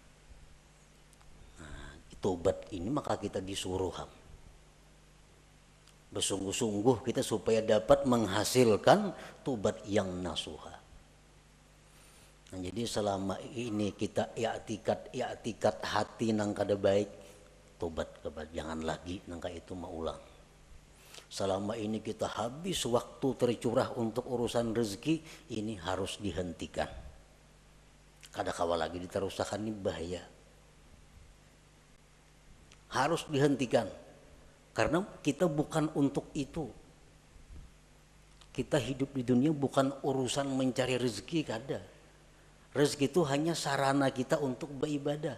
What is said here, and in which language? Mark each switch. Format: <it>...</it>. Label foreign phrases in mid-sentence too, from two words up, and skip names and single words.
<id>Nah, tobat ini maka kita disuruh bersungguh-sungguh kita supaya dapat menghasilkan tobat yang nasuha.</id> <bjn>Nah, jadi selama ini kita i'tikad hati nang kada baik, tobat kepada jangan lagi nangka itu maulang.</bjn> <id>Selama ini kita habis waktu tercurah untuk urusan rezeki, ini harus dihentikan.</id> <bjn>Kada kawa lagi diterusakan ini bahaya.</bjn> <id>Harus dihentikan. Karena kita bukan untuk itu. Kita hidup di dunia bukan urusan mencari rezeki, kada. Rezeki itu hanya sarana kita untuk beribadah.</id>